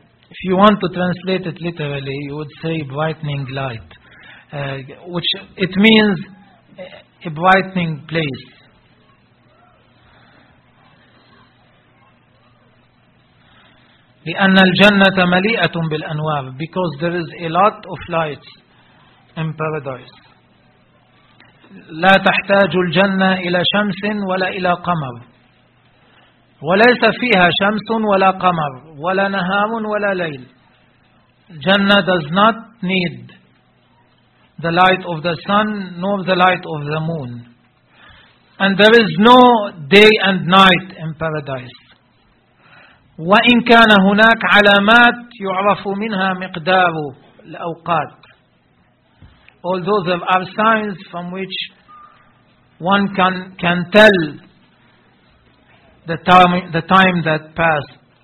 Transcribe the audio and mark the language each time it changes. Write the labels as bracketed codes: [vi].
[en] if you want to translate it literally you would say brightening light, which it means a brightening place. [ar] لأن الجنة مليئة بالأنوار, [en] because there is a lot of lights in paradise. [ar] لا تحتاج الجنة إلى شمس ولا إلى قمر, وليس فيها شمس ولا قمر ولا نهار ولا ليل. [en] الجنة does not need the light of the sun nor the light of the moon, and there is no day and night in paradise. [ar] وإن كان هناك علامات يعرف منها مقدار الأوقات, [en] although there are signs from which one can tell the time that passed.